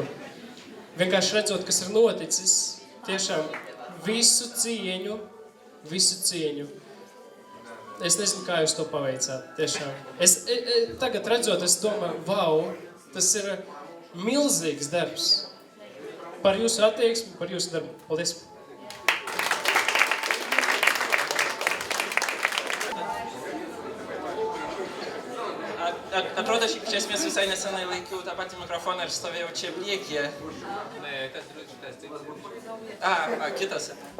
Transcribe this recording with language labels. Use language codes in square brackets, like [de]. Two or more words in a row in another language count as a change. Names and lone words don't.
[lv] Vienkārši redzot, kas ir noticis, tiešām visu cieņu. Es nezinu, kā jūs to paveicāt, tiešām. Tagad redzot, es domāju, vau, tas ir milzīgs darbs. Par jūsu attieksmi, par jūsu darbu. Paldies! [lt] Atrodo, šiaip iš esmės visai nesenai laikiau tą patį mikrofoną ir stovėjau čia priekyje. Kitas.